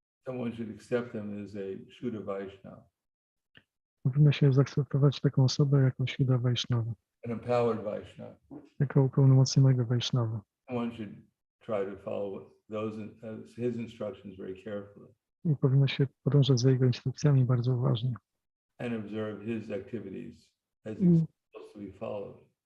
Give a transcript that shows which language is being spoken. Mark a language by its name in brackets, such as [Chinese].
[English] someone should accept them as a Shuddha Vaishnava, [Polish] powinno się zaakceptować taką osobę jako Shuddha Vaishnava, [English] an empowered Vaishnava. [Polish] jako upełnomocnionego Vaishnava. [English] One should try to follow his instructions very carefully [Polish] I powinno się podążać za jego instrukcjami bardzo uważnie. [English] and observe his activities as Mm. he's supposed to be followed.